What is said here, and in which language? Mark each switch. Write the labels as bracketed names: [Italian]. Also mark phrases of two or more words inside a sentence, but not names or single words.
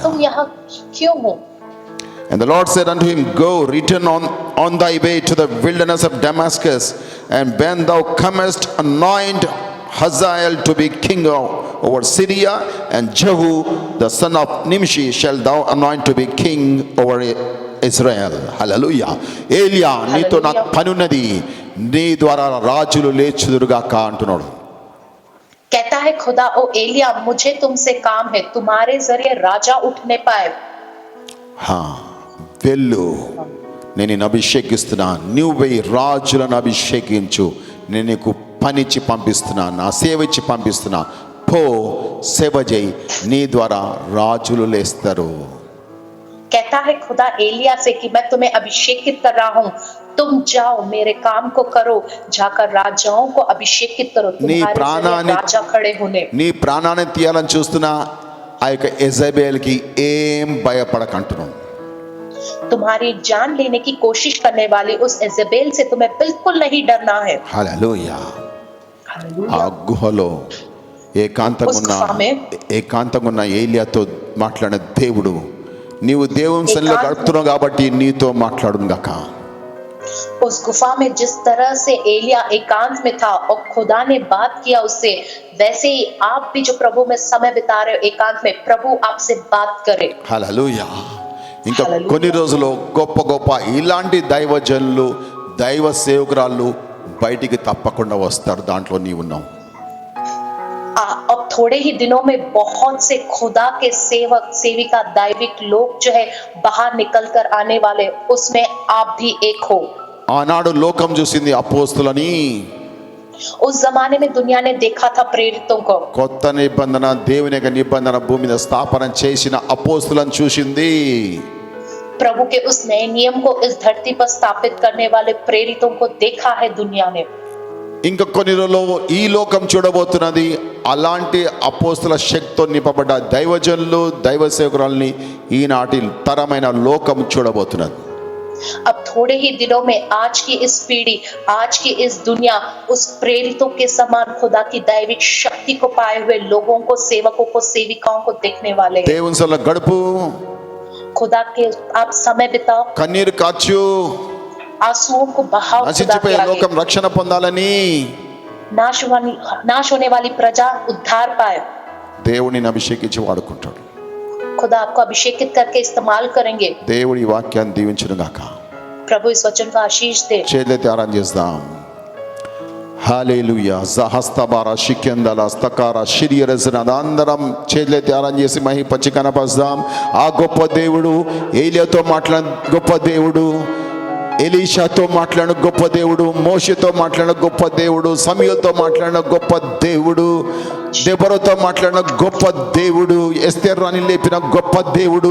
[Hindi] तुम यहाँ क्यों हो? [English] And the Lord said unto him, go, return on thy way to the wilderness of Damascus, and when thou comest, anoint Hazael to be king over Syria, and Jehu the son of Nimshi shall thou anoint to be king over Israel. Hallelujah. [Telugu] ఏలియా నీతో నాకు పనున్నది, నీ ద్వారా రాజులు లేచుదురుగాక అంటున్నాడు. [Hindi] कहता है खुदा, ओ एलिया मुझे तुमसे काम है, तुम्हारे जरिए राजा उठने पाए. [Telugu] వెళ్ళు, నేను నిన్ను అభిషేకిస్తున్నా, నువ్వు పోయి రాజులను అభిషేకించు, నేను నీకు పనిచ్చి పంపిస్తున్నా, నా సేవ ఇచ్చి పంపిస్తున్నా, పో సేవ చేయి, నీ ద్వారా రాజులు లేస్తారు. [Hindi] कहता है खुदा एलिया से कि मैं तुम्हें अभिषेकित कर रहा हूँ, तुम जाओ मेरे काम को करो, जाकर राजाओं को अभिषेकित करो, तुम्हारे जरिए राजा खड़े होने. [Telugu] నీ ప్రాణాన్ని తీయాలని చూస్తున్నా ఆ యొక్క యెజబెల్కి ఏం భయపడకంటున్నాను. [Hindi] तुम्हारी जान लेने की कोशिश करने वाली उस इजेबेल से तुम्हें बिल्कुल नहीं डरना है. [Telugu] హల్లెలూయా. ఆ గుహలో ఏకాంతంగా ఉన్న ఏలియాతో మాట్లాడిన దేవుడు, నీవు దేవుని సన్నిధిలో గడుపుతున్నావు కాబట్టి నీతో మాట్లాడును గాక. [Hindi] उस गुफा में जिस तरह से एलिया एकांत में था और खुदा ने बात किया उससे, वैसे ही आप भी जो प्रभु में समय बिता रहे हो एकांत में, प्रभु आपसे बात करे. [Telugu] హల్లెలూయా. ఇంకా కొన్ని రోజులు గొప్ప గొప్ప ఇలాంటి దైవజనులు, దైవ సేవకురాళ్ళు బయటికి తప్పకుండా వస్తారు. దాంట్లో నీవు ఉన్నావు. [Hindi] अब थोड़े ही दिनों में बहुत से खुदा के सेवक सेविका दैविक लोग जो है बाहर निकल कर आने वाले, उसमें आप भी एक हो. [Telugu] ఆనాడు లోకం చూసింది అపోస్తులని. [Hindi] उस जमाने में दुनिया ने देखा था प्रेरितों को. [Telugu] కొత్త నిబంధన, దేవుని యొక్క నిబంధన భూమి మీద స్థాపన చేసిన అపోస్తులను చూసింది. [Hindi] प्रभु के उस नए नियम को इस धरती पर स्थापित करने वाले प्रेरितों को देखा है दुनिया ने. [Telugu] ఇంకా కొన్ని రోజుల్లో ఈ లోకం చూడబోతున్నది అలాంటి అపోస్తుల శక్తితో నింపబడ్డ దైవజనులు, దైవ సేవకురాల్ని ఈనాటి తరమైన లోకం చూడబోతున్నది. [Hindi] अब थोड़े ही दिनों में आज की इस पीढ़ी, आज की इस दुनिया उस प्रेरितों के समान खुदा की दैविक शक्ति को पाए हुए लोगों को, सेवकों को, सेविकाओं को देखने वाले हैं. [Telugu] దేవుని సన్నిధిలో గడుపు, [Hindi] खुदा के आप समय बिताओ, [Telugu] కన్నీరు కాచు, [Hindi] आंसुओं को बहाओ. खुदा के [Telugu] నశించిపోయే [Hindi] आगे. [Telugu] లోకం రక్షణ పొందాలని, [Hindi] नाश होने वाली प्रजा उद्धार पाए. [Telugu] దేవుడిని అభిషేకించి వాడుకుంటాడు. [Hindi] खुदा आपको अभिषेकित करके इस्तेमाल करेंगे. [Telugu] దేవుడి వాక్యాన్ని దీవించును గాక. [Hindi] प्रभु इस वचन का आशीष दे. [Telugu] చేతులెత్తి ఆరాధన చేద్దాం. హల్లెలూయా. జహస్తబారా షికెందల స్తకారా శిరియరజన అందరం చేతులెత్తి ఆరాధన చేసి మహిమపరిచి కనపరుద్దాం. ఆ గొప్ప దేవుడు, ఏలియాతో మాట్లాడిన గొప్ప దేవుడు, ఎలీషాతో మాట్లాడిన గొప్ప దేవుడు, మోషేతో మాట్లాడిన గొప్ప దేవుడు, సమూయేలుతో మాట్లాడిన గొప్ప దేవుడు, దెబోరాతో మాట్లాడిన గొప్ప దేవుడు, ఎస్తేర్ రాణిని లేపిన గొప్ప దేవుడు.